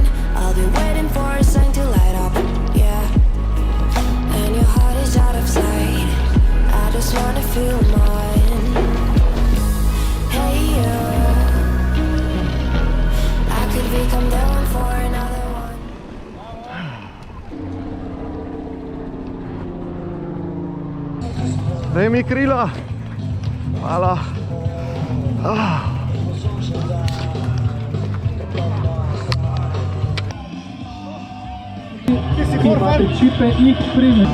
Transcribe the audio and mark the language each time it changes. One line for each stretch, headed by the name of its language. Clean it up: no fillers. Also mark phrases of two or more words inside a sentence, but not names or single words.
English: I'll be waiting for a sign to light up, yeah. And your heart is out of sight. I just wanna feel mine. Hey you, I could become the one for another one.
Slovenian: Daj mi krila. Hvala. Imate čipe X premium.